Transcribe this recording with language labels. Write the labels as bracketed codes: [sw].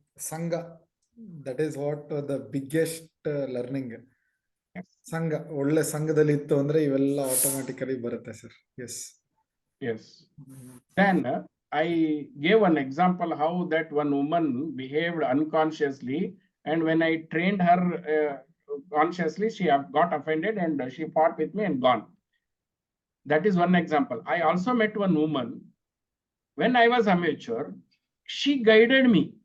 [en] Sangha, that is what the biggest learning. [kn] ಸಂಘ, ಒಳ್ಳೆ ಸಂಘದಲ್ಲಿ ಇತ್ತು ಅಂದ್ರೆ ಇವೆಲ್ಲ ಆಟೋಮ್ಯಾಟಿಕಲಿ ಬರುತ್ತೆ sir. [en] Yes, yes. Then I gave an example how that one woman behaved unconsciously, and when I trained her consciously, she got offended and she fought with me and gone. That is one example. I also met one woman when I was amateur. She guided me.